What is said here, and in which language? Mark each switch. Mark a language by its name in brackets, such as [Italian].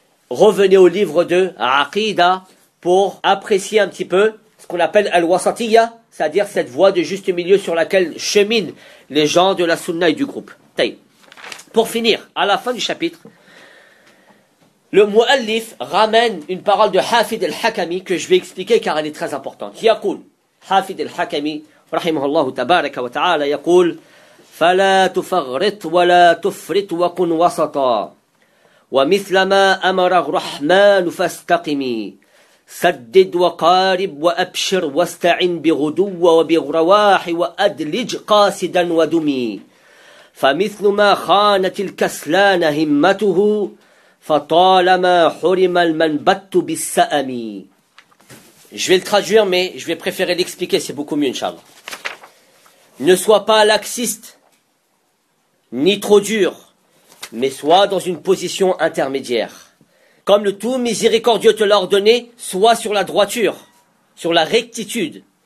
[French] Revenez au livre de Aqida pour apprécier un petit peu ce qu'on appelle Al-Wasatiyya, c'est-à-dire cette voie de juste milieu sur laquelle cheminent les gens de la sunna et du groupe. Pour finir, à la fin du chapitre, le Mu'allif ramène une parole de Hafid al-Hakami que je vais expliquer car elle est très importante. [Arabic] Yaqul, Hafid al-Hakami, rahimahullah tabaraka wa ta'ala, yaqul, فَلَا تُفَغْرِطْ وَلَا تُفْرِطْ وَكُنْ وَسَطًا وَمِثْلَمَا أَمَرَ الرَّحْمَنُ فَاسْتَقِمِي سَدِّدْ وَقَارِبْ وَأَبْشِرْ وَاسْتَعِنْ بِغُدُوَّ وَبِغْرَوَاحِ وَأَدْلِجْ قَاسِدًا وَدُمِي فَمِثْلُ مَا خَانَتِ الْكَسْلَانَ هِمَّتُهُ فَطَالَمَا حُرِمَ الْمَنْبَتُ بِالسَّأَمِي. [French] Je vais le traduire, mais je vais préférer l'expliquer, c'est beaucoup mieux, Inch'Allah. Ne sois pas laxiste, ni trop dur, mais sois dans une position intermédiaire. Comme le tout miséricordieux te l'a ordonné, sois sur la droiture, sur la rectitude.